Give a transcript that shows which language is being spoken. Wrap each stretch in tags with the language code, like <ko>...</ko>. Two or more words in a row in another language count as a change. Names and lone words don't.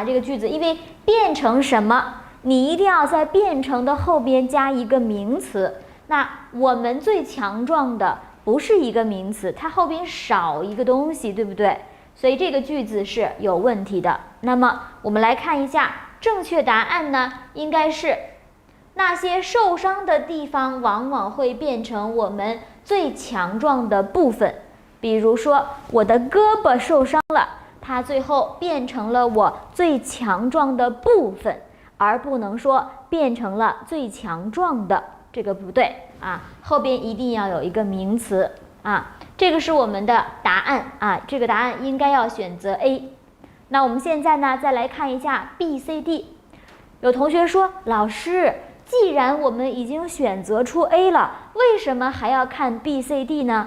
<zh>這個句子因為變成什麼，你一定要在變成的後邊加一個名詞。那我們最強壯的不是一個名詞，它後邊少一個東西，對不對？所以這個句子是有問題的。那麼我們來看一下正確答案呢，應該是那些受傷的地方往往會變成我們最強壯的部分。比如說我的胳膊受傷了，它最後變成了我最強壯的部分而不能說变成了最强壮的，这個不對啊，後邊一定要有一個名詞啊。這個是我們的答案啊，這個答案應該要選擇 A。那我們現在呢，再來看一下 B、C、D。有同學說，老師，既然我們已經選擇出 A 了，為什麼還要看 B、C、D 呢？</zh>